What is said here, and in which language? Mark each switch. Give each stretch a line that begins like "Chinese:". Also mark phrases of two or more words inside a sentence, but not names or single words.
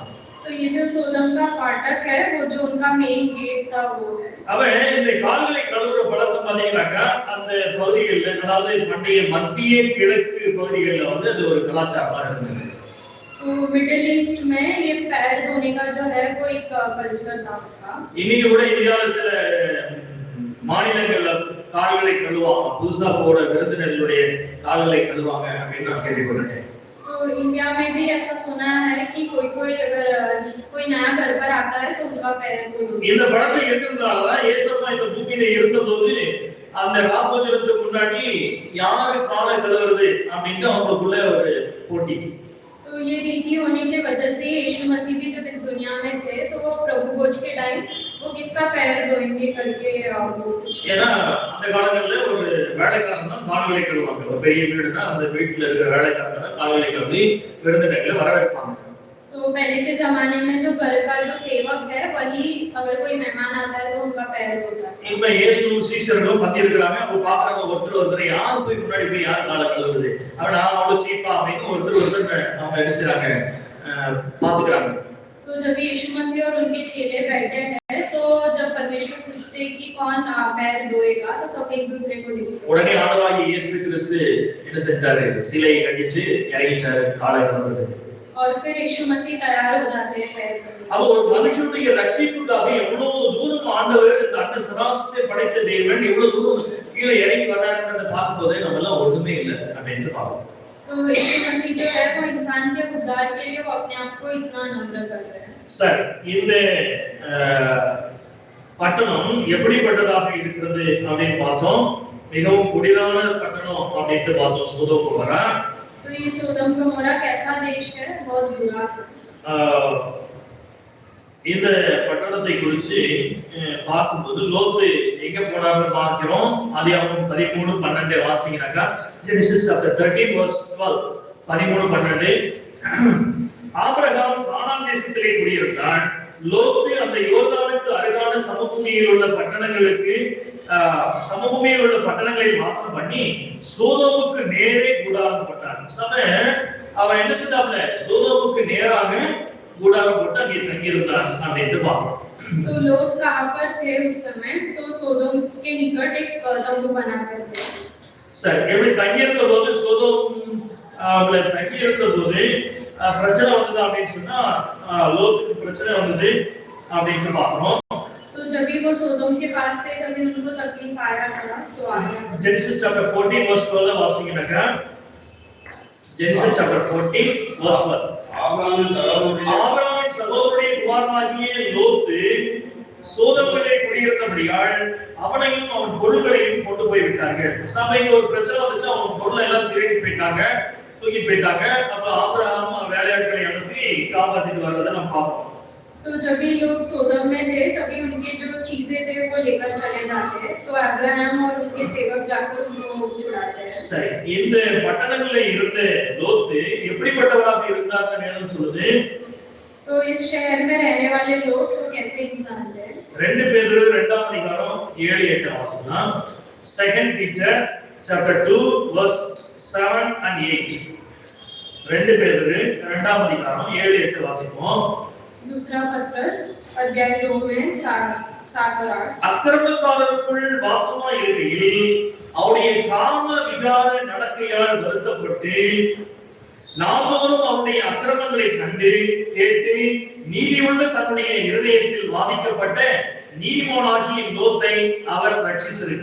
Hindi: तो ये जो सोदम का फाटक है वो जो उनका मेन गेट था वो है।
Tamil: அவன் இந்த கால்களை கழுவுற பழக்கம் பாத்தீங்கன்னாக்கா அந்த பகுதிகளில், அதாவது பண்டைய மத்திய கிழக்கு பகுதிகளில் வந்து அது ஒரு கலாச்சாரமா இருந்தது.
Hindi: तो मिडिल ईस्ट में ये पैर धोने का जो है वो एक कल्चर था उनका।
Tamil: இன்னைக்கு கூட இந்தியாவில் சில மாநிலங்கள்ல கால்களை கழுவாங்க, புதுசா போற விருந்தினர்களுடைய கால்களை கழுவாங்க அப்படின்னு நான் கேள்விப்பட்டிருக்கேன்.
Hindi: तो तो इंडिया में भी ऐसा सुना है कि कोई अगर कोई नया घर पर आता है तो उनका पैर को
Tamil: இந்த பழக்கம் இருக்கிறதுனால தான் இயேசுப்பா இந்த பூமியில இருந்தபோது அந்த ராப்போஜனத்துக்கு முன்னாடி யாரு காலை கழுவுறது அப்படின்னு அவங்களுக்குள்ள ஒரு போட்டி.
Hindi: तो ये रीति होने की वजह से यीशु मसीह भी जब इस दुनिया में थे तो वो प्रभु भोज के टाइम वो किसका पैर धोएंगे करके
Tamil: ஏன்னா அந்த காலங்கள்ல ஒரு வேலைக்காரன் தான் கால்களை கழுவாங்க. ஒரு பெரிய வீடுனா அந்த வீட்டுல இருக்கிற வேலைக்காரன் தான் கால்களை கழுவி விருந்தினர்களை வரவேற்பாங்க.
Hindi: तो पहले के जमाने में जो घर का जो सेवक है वही अगर कोई मेहमान आता है तो उनका पैर धोता है.
Tamil: இப்ப இயேசு சீஷர்களும் பத்தி இருக்காங்க. அவங்க பாக்குறாங்க ஒருத்தர் யார் போய் முன்னாடி போய் யார் காலை கழுவுறது அவனா அவ்வளவு சீப்பா அப்படின்னு ஒருத்தர் அவங்க எடுத்துறாங்க பாத்துக்கிறாங்க.
Hindi: तो जब यीशु मसीह और उनके चेले बैठे हैं तो जब परमेश्वर पूछते कि कौन पैर धोएगा तो सब एक दूसरे को देखते.
Tamil: உடனே ஆண்டவராகிய இயேசு கிறிஸ்து என்ன செஞ்சாரு? சிலையை கட்டிட்டு இறங்கிட்டாரு காலை கழுவுறதுக்கு.
Hindi: और फिर यीशु मसीह तैयार हो जाते हैं पैर धोने.
Tamil: அப்ப ஒரு மனுஷனுடைய ரட்சிப்புக்காக எவ்வளவு தூரம் ஆண்டவர் இந்த அண்ட சராசரத்தை படைத்த தேவன் எவ்வளவு தூரம் கீழே இறங்கி வர்றாருன்றதை பார்க்கும்போதே நம்ம எல்லாம் ஒண்ணுமே இல்லை அப்படின்னு பார்க்கணும்.
Hindi: तो यीशु मसीह जो है वो इंसान के उद्धार के लिए वो अपने आप को इतना नम्र कर रहे हैं.
Tamil: சரி, இந்த பட்டணம் எப்படிப்பட்டதாக இருக்கிறது அப்படின்னு பார்த்தோம். மிகவும் குடிரான பட்டணம் அப்படின்னு பார்த்தோம். சோதோம் குமோரா.
Hindi: तो ये सोदम गमोरा कैसा देश है? बहुत बुरा.
Tamil: இந்த பட்டணத்தை குறித்து பார்க்கும்போது லோத்து எங்க போனார்னு பார்க்கிறோம். ஆதியாகமம் 13:12 வாசிங்கனாக்கா
English: Genesis chapter 13 verse 12
Tamil: 13:12 ஆபிரகாம் கானான் தேசத்திலே குடியிருந்தான். லோத்து அந்த யோர்தானுக்கு அருகான சமபூமியில் உள்ள பட்டணங்களை வாசம் பண்ணி சோதோமுக்கு நேரே கூடாரம் போட்டான். அவன் என்ன செஞ்சாப்ல? சோதோமுக்கு நேராக கூடாரம் போட்டு அங்கே தங்கியிருந்தான் அப்படின்னு பார்க்கிறோம்.
Hindi: तो लोग कहां पर थे उस समय? तो सोदोम के निकट एक तंबू बनाकर थे.
Tamil: சரி, எப்படி தங்கியிருந்த போது சோதோம்ல தங்கியிருந்த போது பிரச்சனை வந்தது அப்படின்னு சொன்னா லோத்துக்கு பிரச்சனை வந்தது அப்படின்னு பார்க்கிறோம்.
Hindi: तो जब भी वो सोदोम के पास थे तभी उनको तकलीफ आया था. तो आया
English: Genesis chapter 14 verse 12
Tamil: வாசிங்கனாக்கா
English: Genesis chapter 14 verse 12
Tamil: ஆபிரகாமின் சகோதரனுடைய குமாரனாகிய லோத்து சோதோமிலே குடியிருந்தபடியால் அவனையும் அவன் பொருள்களையும் கொண்டு போய் விட்டார்கள். சபைக்கு ஒரு பிரச்சனை வந்துச்சு. அவன் பொருளை எல்லாம் திருடி போயிட்டாங்க, தூக்கி போயிட்டாங்க. அப்ப ஆபிரகாம் வேலையாட்களை அனுப்பி காப்பாத்திட்டு வர்றதை நம்ம பார்ப்போம்.
Hindi: तो जब भी लोग सोदम में थे तभी उनके जो चीजें थे वो लेकर चले जाते हैं. तो अब्राहम और उनके सेवक जाकर उनको छुड़ाते हैं.
Tamil: சரி, இந்த பட்டணங்களில் இருந்த லோத்து எப்படிப்பட்டவராக இருந்தார்னு வேணும் சொல்லுது.
Hindi: तो इस शहर में रहने वाले लोग वो कैसे इंसान थे?
Tamil: 2 பேதுரு 2ஆம் அதிகாரம் 7-8 வாசிக்கலாம்.
English: 2 Peter chapter 2 verse 7 and 8.
Tamil: 2 பேதுரு 2ஆம் அதிகாரம் 7-8 வாசிப்போம்.
Hindi: दूसरा पत्रस अध्याय 2 में 7 और 8.
Tamil: அக்கிரமக்காரருக்குள் வாசமாய் இருக்கையில் அவருடைய காம விகார நடக்கையால் வருத்தப்பட்டு நாள்தோறும் அவருடைய அக்கிரமங்களை கண்டு கேட்டு நீதியுள்ள தன்னுடைய இருதயத்தில் வாதிக்கப்பட்ட நீதிமானாகிய லோத்தை அவர் ரட்சித்திருக்க.